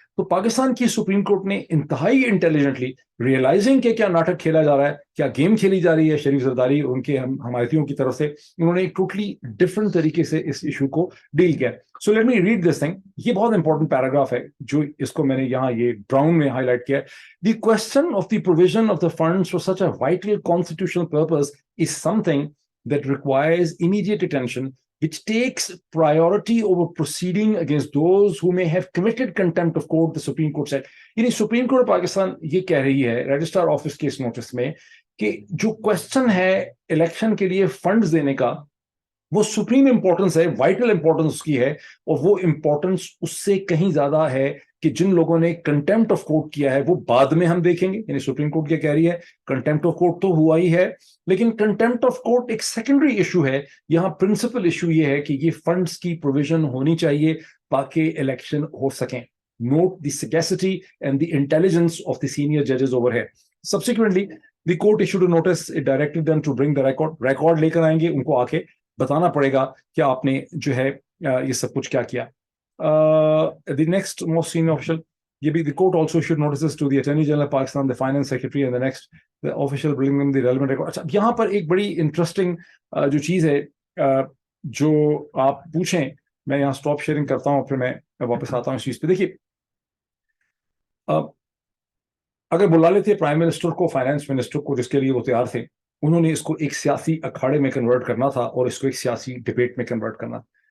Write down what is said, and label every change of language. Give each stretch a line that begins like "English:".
Hindi: तो पाकिस्तान की supreme court ने इंतहाई इंटेलिजेंटली, रियलाइजिंग के क्या नाटक खेला जा रहा है, क्या गेम खेली जा रही है शरीफ जरदारी और उनके हमायतियों की तरफ से, उन्होंने एक टोटली डिफरेंट तरीके से इस इशू को डील किया.
English: So let me read this thing.
Hindi: ये बहुत इंपॉर्टेंट पैराग्राफ है, जो इसको मैंने यहाँ ये ब्राउन में हाईलाइट किया है.
English: The question of the provision of the funds for such a vital constitutional purpose is something that requires immediate attention, which takes priority over proceeding against those who may have committed contempt of court, the Supreme Court said.
Hindi: यानी supreme court Pakistan ये कह रही है registrar office के इस notice में कि जो क्वेश्चन है इलेक्शन के लिए फंड्स देने का, वो सुप्रीम इंपॉर्टेंस है, वाइटल इंपॉर्टेंस उसकी है, और वो इंपॉर्टेंस उससे कहीं ज्यादा है कि जिन लोगों ने कंटेम्प्ट ऑफ कोर्ट किया है वो बाद में हम देखेंगे. यानी सुप्रीम कोर्ट क्या कह रही है, कंटेम्प्ट ऑफ कोर्ट तो हुआ ही है, लेकिन कंटेम्प्ट ऑफ कोर्ट एक सेकेंडरी इशू है. यहां प्रिंसिपल इशू ये है कि ये फंड्स की प्रोविजन होनी चाहिए ताकि इलेक्शन हो सकें.
English: Note the sagacity and the intelligence of the senior judges over here. Subsequently, the court issued a notice. It directed them to bring the record
Hindi: लेकर आएंगे, उनको आके बताना पड़ेगा कि आपने जो है ये सब कुछ क्या किया.
English: The next most senior official, the court also issued notices to the Attorney General of Pakistan, the Finance Secretary, and the official bring them the relevant record.
Hindi: अच्छा, यहाँ पर एक बड़ी इंटरेस्टिंग जो चीज है, जो आप पूछें, मैं यहाँ स्टॉप शेयरिंग करता हूँ, फिर मैं वापस आता हूँ इस चीज पे. देखिए, अगर बुला लेते प्राइम मिनिस्टर को, फाइनेंस मिनिस्टर को, जिसके लिए वो तैयार थे, उन्होंने इसको एक सियासी अखाड़े में कन्वर्ट करना था और इसको एक सियासी डिबेट में कन्वर्ट करना.